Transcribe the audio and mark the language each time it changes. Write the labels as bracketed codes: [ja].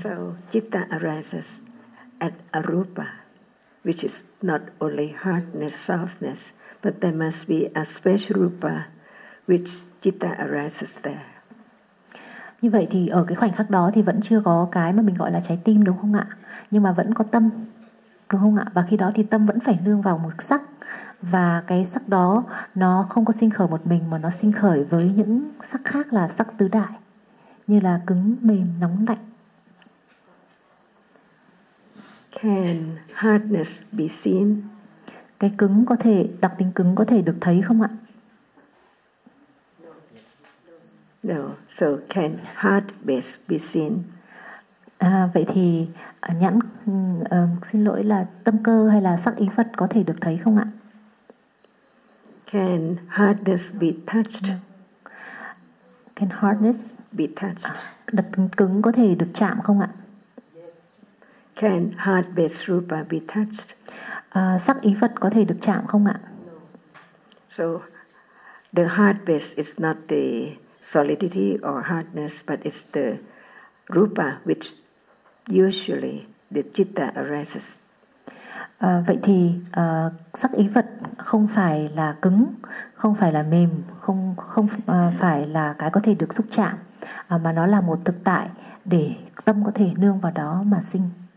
[en] So, citta arises at arupa, which is not only hardness, softness, but there must be a special rupa which citta arises there. [vi] Như vậy thì ở cái khoảnh khắc đó thì vẫn chưa có cái mà mình gọi là trái tim đúng không ạ? Nhưng mà vẫn có tâm đúng không ạ? Và khi đó thì tâm vẫn phải nương vào một sắc. Và cái sắc đó nó không có sinh khởi một mình mà nó sinh khởi với những sắc khác là sắc tứ đại, như là cứng, mềm, nóng, lạnh. [en] Can hardness be seen? [vi] Cái cứng có thể, đặc tính cứng có thể được thấy không ạ? [en] No, so can heart base be seen? [vi] À, vậy thì nhãn, xin lỗi là tâm cơ hay là sắc ý vật có thể được thấy không ạ? [en] Can hardness be touched? Can hardness be touched? [vi] Đặc tính cứng có thể được chạm không ạ? [en] Can heart base rupa be touched? [vi] Sắc ý vật có thể được chạm không ạ? [en] So, the heart base is not the solidity or hardness, but it's the rupa which usually the citta arises. [vi] Vậy thì sắc ý vật không phải là cứng, không phải là mềm, không phải là cái có thể được xúc chạm, mà nó là một thực tại để tâm có thể nương vào đó mà sinh.